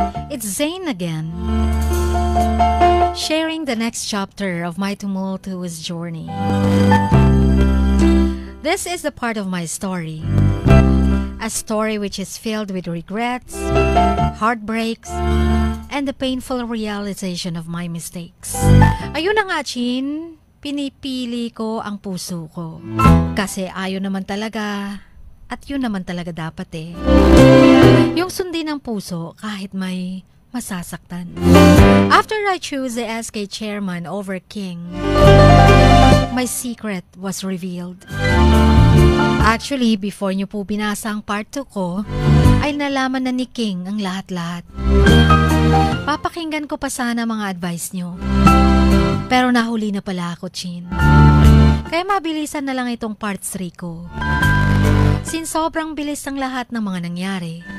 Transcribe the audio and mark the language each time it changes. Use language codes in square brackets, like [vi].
[en] It's Zane again, sharing the next chapter of my tumultuous journey. This is the part of my story, a story which is filled with regrets, heartbreaks, and the painful realization of my mistakes. [tl] Ayun na nga, Chin, pinipili ko ang puso ko. Kasi ayun naman talaga, at yun naman talaga dapat eh. Yung sundin ng puso kahit may masasaktan. [en] After I choose the SK chairman over King, my secret was revealed. Actually, before [tl] nyo po binasa ang part 2 ko, ay nalaman na ni King ang lahat-lahat. Papakinggan ko pa sana mga advice nyo. Pero nahuli na pala ako, Chin. Kaya mabilisan na lang itong part 3 ko. Since sobrang bilis ang lahat ng mga nangyari.